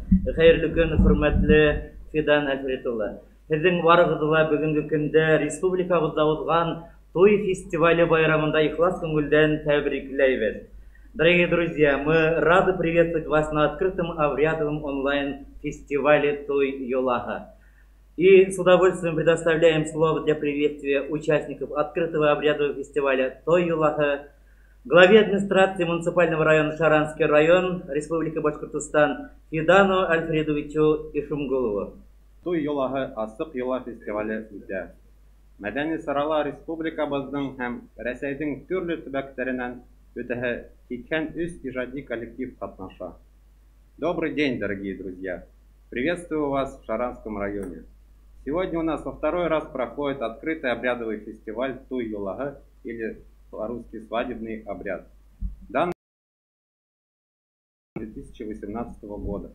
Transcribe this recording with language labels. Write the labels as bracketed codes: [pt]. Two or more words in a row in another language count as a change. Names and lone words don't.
[ba] Хәерле көн, хөрмәтле Фидан Альфредулла. Сезнең барыгызга бүгенге көндә республикабызда узган Туй фестивале байрамында ихлас күңелдән тәбрикләйбез. [ru] Дорогие друзья, мы рады приветствовать вас на открытом обрядовом онлайн-фестивале Туй Юлаха. И с удовольствием предоставляем слово для приветствия участников открытого обрядового фестиваля Туй Юлаха главе администрации муниципального района Шаранский район, Республика Башкортостан Фидану Альфредовичу Ишумгулову. [ba] Туй Юлаһы асык йола фестивале үтә. Мәдәни сарала республикабызның һәм Рәсәйнең төрле төбәкләреннән үтәһе 83 иҗади коллектив катнаша. [ru] Добрый день, дорогие друзья! Приветствую вас в Шаранском районе. Сегодня у нас во второй раз проходит открытый обрядовый фестиваль Туй Юлаһы или по-русски свадебный обряд. Данный 2018 года.